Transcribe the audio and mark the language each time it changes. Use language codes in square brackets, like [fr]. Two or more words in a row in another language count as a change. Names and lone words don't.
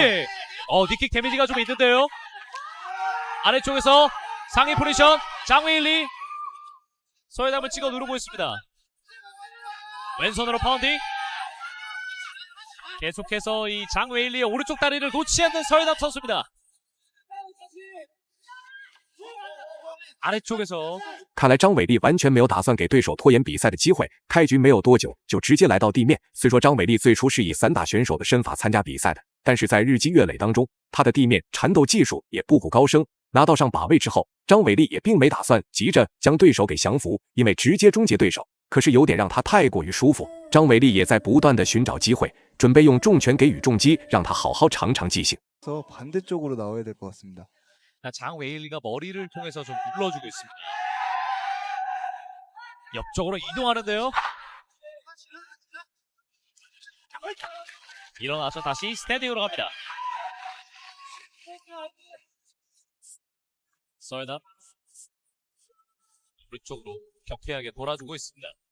[ko] 니킥 데미지가 좀 있는데요. 아래쪽에서 상위 포지션 장웨일리 서해담을 찍어 누르고 있습니다. 왼손으로 파운딩. 계속해서 이 장웨일리의 오른쪽 다리를 놓지 않는 서해담 선수입니다. 아래쪽에서 [zh] 看来张伟丽完全没有打算给对手拖延比赛的机会，开局没有多久就直接来到地面。虽说张伟丽最初是以散打选手的身法参加比赛的，但是在日积月累当中，他的地面缠斗技术也步步高升。拿到上把位之后，张伟丽也并没打算急着将对手给降服，因为直接终结对手可是有点让他太过于舒服。张伟丽也在不断的寻找机会，准备用重拳给予重击，让他好好尝尝记性。 [ko] 반대쪽으로 나와야 될 것 같습니다. 장웨일리가 머리를 통해서 좀 눌러주고 있습니다. 옆쪽으로 이동하는데요. 일어나서 다시 스탠딩으로 갑니다. 서해담 오른쪽으로 격해하게 돌아주고 있습니다.